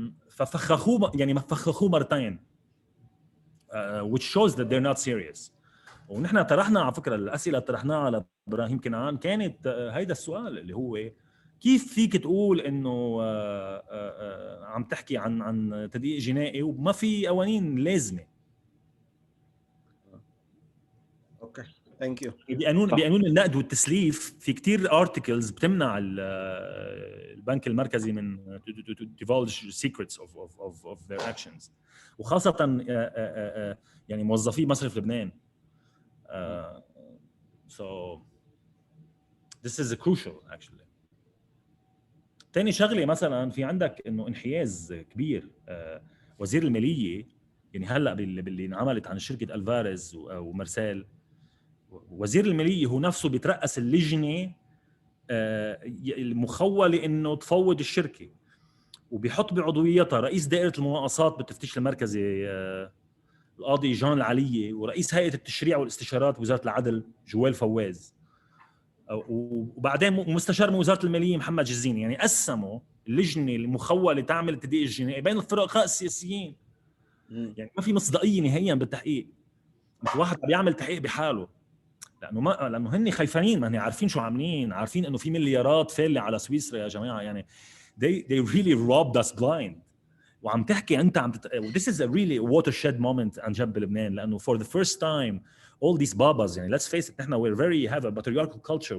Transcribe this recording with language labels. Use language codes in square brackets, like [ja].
[ar] ففخخوه، يعني فخخوه مرتين [en] which shows that they're not serious. [ar] ونحن طرحنا على فكره الاسئله طرحناها على ابراهيم كنعان، كانت هيدا السؤال اللي هو كيف فيك تقول انه عم تحكي عن تدقيق جنائي وما في قوانين لازمه. [en] Okay thank you. [ar] بقانون النقد والتسليف في كتير ارتكلز بتمنع البنك المركزي من [en] to divulge secrets of their actions، [ar] وخاصه يعني موظفي مصرف لبنان. [en] So this is crucial actually. [ar] تاني شغله مثلا في عندك انه انحياز كبير. وزير الماليه يعني هلا باللي انعملت عن شركه الفاريز ومرسال، وزير الماليه هو نفسه بيترأس اللجنه المخوله انه تفوض الشركه، وبيحط بعضويتها رئيس دائره المناقصات بالتفتيش المركزي القاضي جان العليه، ورئيس هيئه التشريع والاستشارات بوزاره العدل جوال فواز، وبعدين مستشار من وزاره الماليه محمد جزيني. يعني قسموا اللجنه المخوله تعمل التدقيق الجنائي بين الفرقاء السياسيين. يعني ما في مصداقيه نهائيا بالتحقيق، مش واحد بيعمل تحقيق بحاله، لانه هن خايفين، ما هن عارفين شو عاملين، عارفين انه في مليارات فالة على سويسرا يا جماعه. [en] يعني they really robbed us blind. [ar] وعم تحكي انت [en] this is a really watershed moment [ar] عن جنب لبنان، لانه [en] for the first time all these babas، يعني let's face it، نحن we're very have a patriarchal culture.